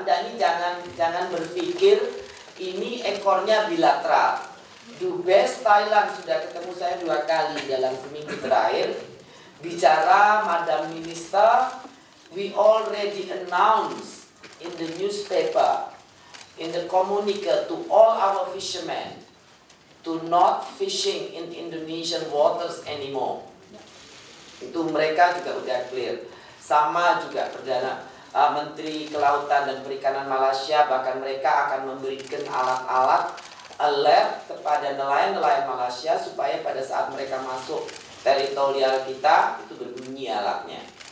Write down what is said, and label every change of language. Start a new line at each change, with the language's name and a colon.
Indonesian: Anda ini jangan berpikir ini ekornya bilateral. Dubes Thailand sudah ketemu saya 2 kali dalam seminggu terakhir. Bicara,
English: Madam Minister, we already announced in the newspaper, in the communique to all our fishermen to not fishing in Indonesian waters anymore.
Indonesian: Itu mereka juga udah clear. Sama juga Perdana Menteri Kelautan dan Perikanan Malaysia, bahkan mereka akan memberikan alat-alat alert kepada nelayan-nelayan Malaysia supaya pada saat mereka masuk teritorial kita itu berbunyi alatnya.